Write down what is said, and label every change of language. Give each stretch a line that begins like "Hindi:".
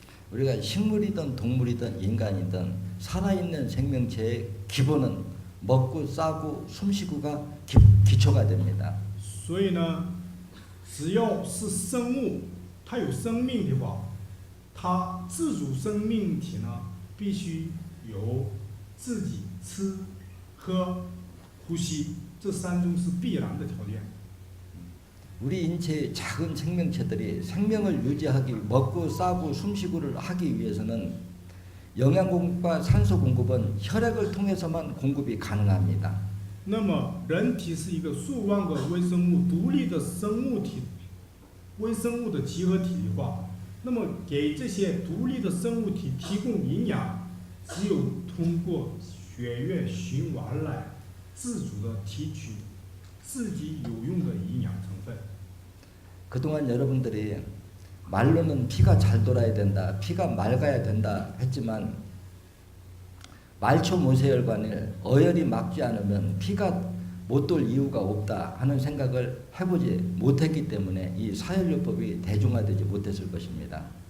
Korean: 우리가 식물이든 동물이든 인간이든 살아있는 생명체의 기본은 먹고 싸고 숨쉬고가 기초가 됩니다.
Chinese: 所以呢，只要是生物，它有生命的话，它自主生命体呢，必须有自己吃、喝、呼吸，这三种是必然的条件。
Korean: 우리 인체의 작은 생명체들이 생명을 유지하기, 먹고 싸고 숨쉬고를 하기 위해서는 영양 공급과 산소 공급은 혈액을 통해서만 공급이 가능합니다.
Chinese: 那么，人体是一个数万个微生物独立的生物体，微生物的集合体的话，那么给这些独立的生物体提供营养，只有通过血液循环来自主的提取自己有用的营养成分。
Korean: 그동안 여러분들이 말로는 피가 잘 돌아야 된다, 피가 맑아야 된다 했지만 말초 모세혈관을 어혈이 막지 않으면 피가 못 돌 이유가 없다 하는 생각을 해보지 못했기 때문에 이 사혈요법이 대중화되지 못했을 것입니다.